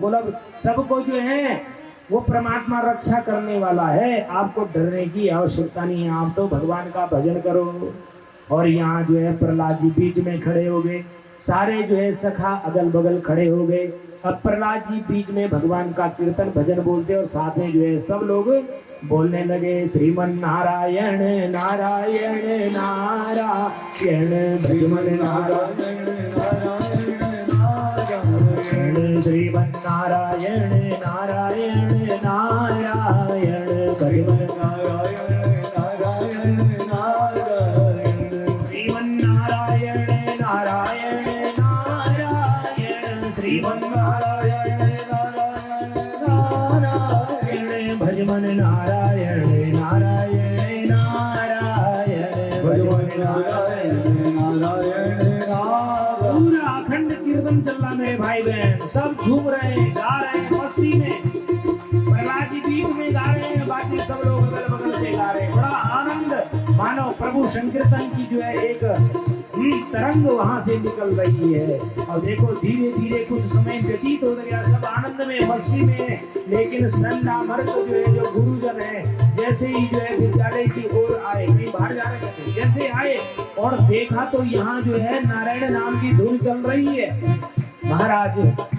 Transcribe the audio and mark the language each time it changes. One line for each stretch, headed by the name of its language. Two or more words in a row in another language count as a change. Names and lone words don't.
Hindi: बोला सबको जो है वो परमात्मा रक्षा करने वाला है, आपको डरने की आवश्यकता नहीं है, आप तो भगवान का भजन करो। और यहाँ जो है प्रहलाद जी बीच में खड़े हो गए, सारे जो है सखा अगल बगल खड़े हो गए। अब प्रहलाद जी बीच में भगवान का कीर्तन भजन बोलते और साथ में जो है सब लोग बोलने लगे श्रीमन नारायण नारायण नारायण भजमन नारायण नारायण श्रीमन नारायण नारायण नारायण भजमन नारायण नारायण नारायण श्रीमन नारायण नारायण नारायण श्रीमन नारायण नारायण नारायण भजमन नारायण नारायण नारायण भजमन नारायण नारायण नारायण। पूरा अखंड कीर्तन चल रहा मेरे भाई बहन, सब झूम रहे हैं, गा रहे हैं मस्ती में। प्रहलाद जी बीच में गा रहे हैं, बाकी सब लोग अगल बगल से गा रहे हैं। बड़ा आनंद मानो प्रभु संकीर्तन की जो है एक तरंग वहां से निकल रही है। और देखो धीरे धीरे कुछ समय व्यतीत हो गया, सब आनंद में मस्ती में, लेकिन संडामर्क जो है जो गुरुजन है, जैसे ही जो है विद्यालय की ओर आए, कहीं बाहर जा रहे थे, जैसे आए और देखा तो यहाँ जो है नारायण नाम की धुन चल रही है।